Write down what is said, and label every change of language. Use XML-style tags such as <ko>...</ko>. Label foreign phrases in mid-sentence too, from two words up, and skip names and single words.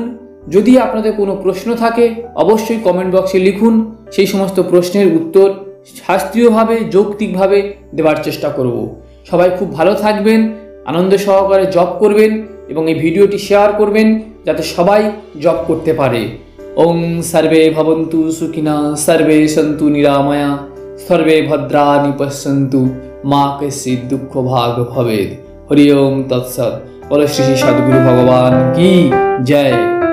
<bn>যদি আপনাদের কোনো প্রশ্ন থাকে অবশ্যই কমেন্ট বক্সে লিখুন, সেই সমস্ত প্রশ্নের উত্তর শাস্ত্রীয়ভাবে যৌক্তিকভাবে দেওয়ার চেষ্টা করব। সবাই খুব ভালো থাকবেন, আনন্দ সহকারে জপ করবেন এবং এই ভিডিওটি শেয়ার করবেন যাতে সবাই জপ করতে পারে।</bn> <sa>ওং সর্বে ভবন্তু সুখিনা, সর্বে সন্তু নিরাময়া, সর্বে ভদ্রাণি পশ্যন্তু, মা কশ্চিৎ দুঃখ ভাগ ভবেদ। হরি ওম তৎসৎ।</sa> <bn>বলো শ্রী শ্রী সদ্গুরু ভগবান কি জয়।</bn>